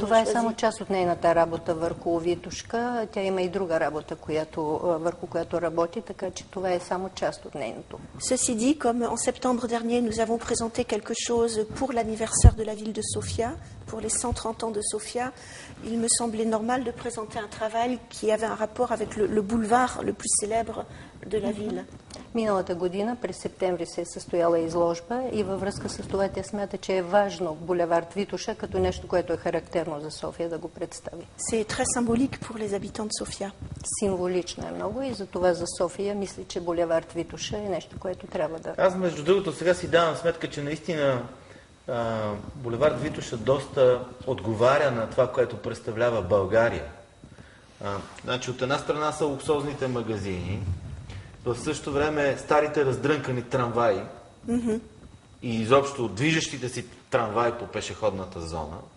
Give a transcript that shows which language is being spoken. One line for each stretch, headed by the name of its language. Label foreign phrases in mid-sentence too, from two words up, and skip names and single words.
Bulgarian: Това е само част от нейната работа върху Витошка. Тя има и друга работа, върху която работи, така че това е само част от нейното.
French: Ceci dit, comme en septembre dernier, nous avons présenté quelque chose pour l'anniversaire de la ville de Sofia, pour les 130 ans de Sofia, il me semblait normal de présenter un travail qui avait un rapport avec le boulevard le plus célèbre de la ville.
Bulgarian: Миналата година, през септември, се е състояла изложба и във връзка с това тя смята, че е важно булевард Витоша като нещо, което е характерно за София, да го представи.
French: C'est très symbolique pour les habitants de Sofia.
Bulgarian: Символично е много и за това за София мисля, че булевард Витоша е нещо, което трябва да... Аз, между другото, сега си давам сметка, че наистина булевард Витоша доста отговаря на това, което представлява България. Значи, от една страна са луксозните магазини, в същото време старите раздрънкани трамваи и изобщо движещите си трамваи по пешеходната зона.